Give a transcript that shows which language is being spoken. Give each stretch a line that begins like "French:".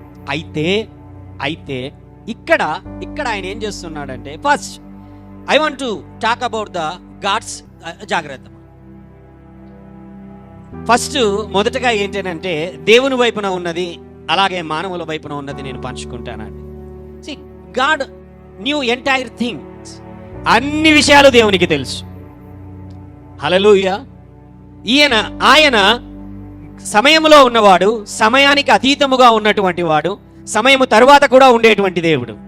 Telugu: అయితే ఇక్కడ ఆయన ఏం చేస్తున్నాడంటే,
English: first I want to talk about the God's
Telugu: జాగ్రత్త. ఫస్ట్ మొదటగా ఏంటంటే, దేవుని వైపున ఉన్నది అలాగే మానవుల వైపున ఉన్నది నేను పంచుకుంటానండి.
English: See, God knew entire things.
Telugu: అన్ని విషయాలు దేవునికి తెలుసు. హల్లెలూయా. ఆయన సమయములో ఉన్నవాడు, సమయానికి అతీతముగా ఉన్నటువంటి వాడు, సమయము తరువాత కూడా ఉండేటువంటి దేవుడు.